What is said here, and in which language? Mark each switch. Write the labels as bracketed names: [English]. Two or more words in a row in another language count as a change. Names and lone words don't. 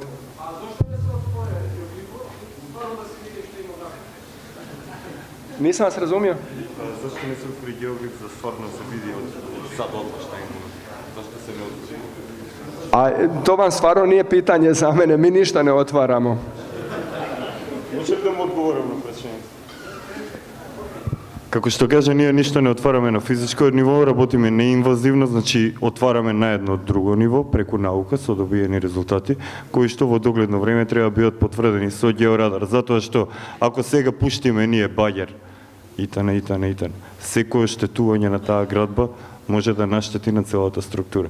[Croatian] A zašto ne se otvore? Stvarno da se vidi što ima naprijed. Nisam vas razumio? Zašto ne se otvori geoglif za stvarno se vidi sad odmah šta ima? Zašto se ne otvori? A to vam stvarno nije pitanje za mene, mi ništa ne otvaramo. [Macedonian] Може да му одговорам на прашањето? Како што кажа, ние ништо не отвараме на физичко ниво, работиме неинвазивно, значи отвараме на едно друго ниво, преку наука, со добиени резултати, кои што во догледно време треба бидат потврдени со георадар, затоа што ако сега пуштиме ние багер, итане, секое штетување на таа градба може да наштети на целата структура.